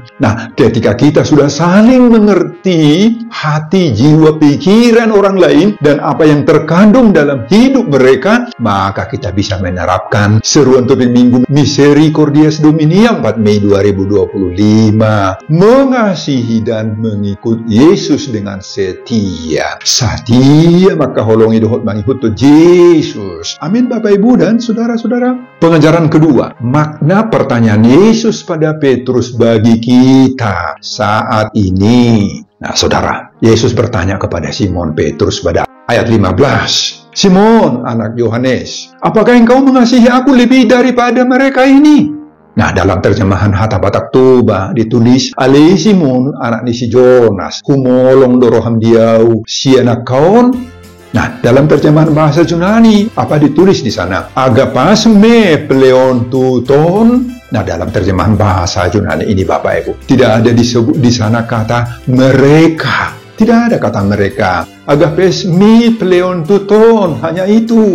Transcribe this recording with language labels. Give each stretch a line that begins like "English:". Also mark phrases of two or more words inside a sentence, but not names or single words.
Indonesian: Nah, ketika kita sudah saling mengerti hati, jiwa, pikiran orang lain dan apa yang terkandung dalam hidup mereka, maka kita bisa menerapkan seruan topik minggu
Latin: Misericordias Domini
Indonesian: 4 Mei 2025. mengasihi dan mengikut Yesus dengan setia.
Batak Toba: Setia maka holongi dohot
Indonesian: mengikut Yesus. Amin Bapak Ibu dan saudara-saudara. Pengajaran kedua, makna pertanyaan Yesus pada Petrus bagi kita saat ini. Nah saudara, Yesus bertanya kepada Simon Petrus pada ayat 15. Simon, anak Yohanes, apakah engkau mengasihi aku lebih daripada mereka ini? Nah, dalam terjemahan Hatta Batak Toba ditulis,
Batak Toba: Ale Simon, anak ni si Jonas, humolong doroham diau, si anak kaon.
Indonesian: Nah, dalam terjemahan bahasa Yunani, apa ditulis di sana?
Greek: Ἀγαπᾷς με πλέον τούτων.
Indonesian: Nah, dalam terjemahan bahasa Yunani ini Bapak Ibu, tidak ada disebut di sana kata mereka. Tidak ada kata mereka.
Greek: Ἀγαπᾷς με πλέον τούτων.
Indonesian: Hanya itu.